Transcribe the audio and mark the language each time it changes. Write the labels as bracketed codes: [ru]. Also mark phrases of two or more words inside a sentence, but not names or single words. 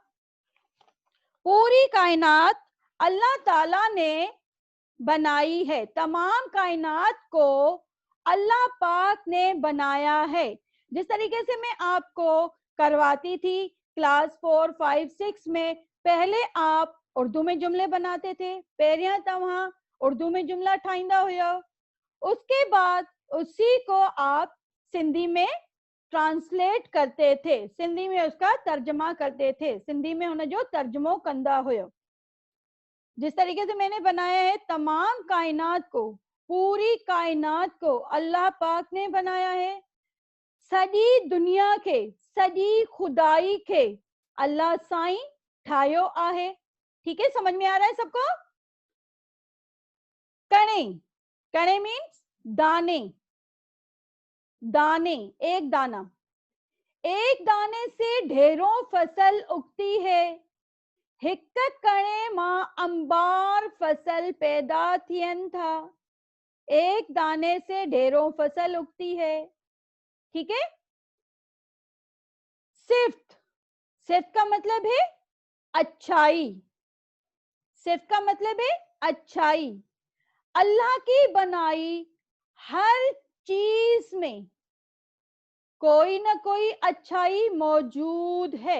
[ur] پوری کائنات اللہ تعالیٰ نے بنائی ہے، تمام کائنات کو اللہ پاک نے بنایا ہے. جس طریقے سے میں آپ کو کرواتی تھی کلاس 4، 5، 6 میں، پہلے آپ اردو میں جملے بناتے تھے, [sd] पहिरियां तव्हां उर्दू में जुमला ठाहींदा हुआ, [ur] اس کے بعد اسی کو آپ سندھی میں ٹرانسلیٹ کرتے تھے، سندھی میں اس کا ترجمہ کرتے تھے, [sd] सिंधी में हुन जो तर्जमो कंदा हुयो। [ur] جس طریقے سے میں نے بنایا ہے، تمام کائنات کو، پوری کائنات کو اللہ پاک نے بنایا ہے, [sd] सॼी दुनिया के, सॼी खुदाई के अल्लाह साईं ठाहियो आहे। [ur] ٹھیک ہے، سمجھ میں آ رہا ہے سب کو? कणे، कणे مینز دانے، دانے، ایک دانہ، ایک دانے سے ڈھیروں فصل اگتی ہے, [sd] हिक कणे मां अंबार फसल पैदा थियन था। [ur] ایک دانے سے ڈھیروں فصل اگتی ہے. ٹھیک ہے، صفت، صفت کا مطلب ہے اچھائی، صفت کا مطلب ہے اچھائی، اللہ کی بنائی ہر چیز میں کوئی نہ کوئی اچھائی موجود ہے.